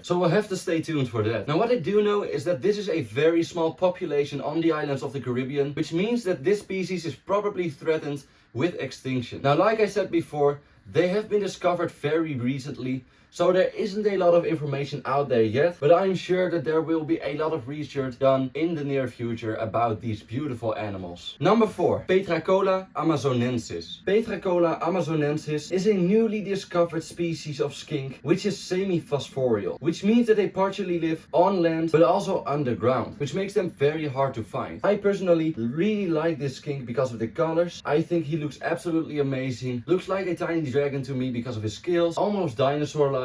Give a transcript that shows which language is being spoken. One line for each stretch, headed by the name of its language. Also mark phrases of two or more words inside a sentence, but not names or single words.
English: So we'll have to stay tuned for that. Now what I do know is that this is a very small population on the islands of the Caribbean, which means that this species is probably threatened with extinction. Now like I said before, they have been discovered very recently, so there isn't a lot of information out there yet, but I'm sure that there will be a lot of research done in the near future about these beautiful animals. Number 4. Petracola amazonensis. Petracola amazonensis is a newly discovered species of skink which is semi-phosphorial, which means that they partially live on land but also underground, which makes them very hard to find. I personally really like this skink because of the colors. I think he looks absolutely amazing. Looks like a tiny dragon to me because of his scales, almost dinosaur-like.